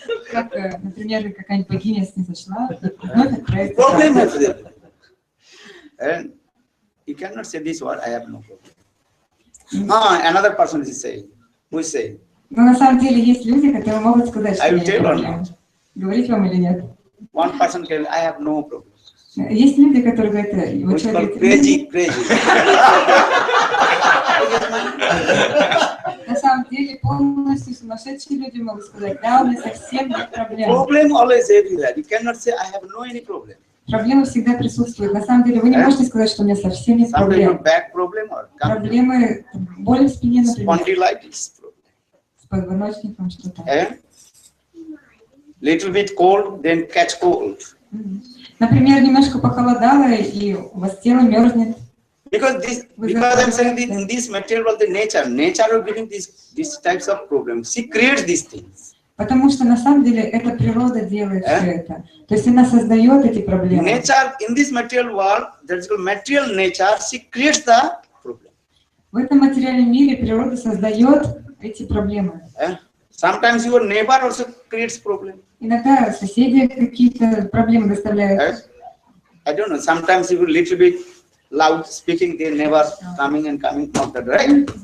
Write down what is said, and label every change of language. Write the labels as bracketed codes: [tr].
[ru] Как, например, какая-нибудь богиня снизошла, и вновь отправится туда. [en] And you cannot say this word. I have no problem. Another person is saying. Who is saying? [ru] Но на самом деле есть люди, которые могут сказать, что нет проблем. Говорить вам или нет? [en] One person can. I have no problem. [ru] Есть люди, которые говорят, вот человек. [en] Crazy. [ru] На самом деле полностью сумасшедшие люди могут сказать, да, у меня совсем нет проблем. [en] Problem always everywhere. You cannot say I have no any problem. [ru] Проблемы всегда присутствуют. На самом деле вы не можете сказать, что у меня совсем нет проблем. Проблемы, боль в спине, например. С позвоночником что-то. [en] Little bit cold, then catch cold. [ru] Например, немножко похолодало, и у вас тело мерзнет. [en] Because I'm saying in this material world, the nature of giving these types of problems. She creates these things. [ru] Потому что на самом деле эта природа делает все это. То есть она создает эти проблемы. [en] Nature in this material world, there is material nature. She creates the problem. [ru] В этом материальном мире природа создает эти проблемы. [en] Sometimes your neighbor also creates problem. [ru] Иногда соседи какие-то проблемы доставляют. [en] I don't know. Sometimes you little bit loud speaking, they never coming out the right.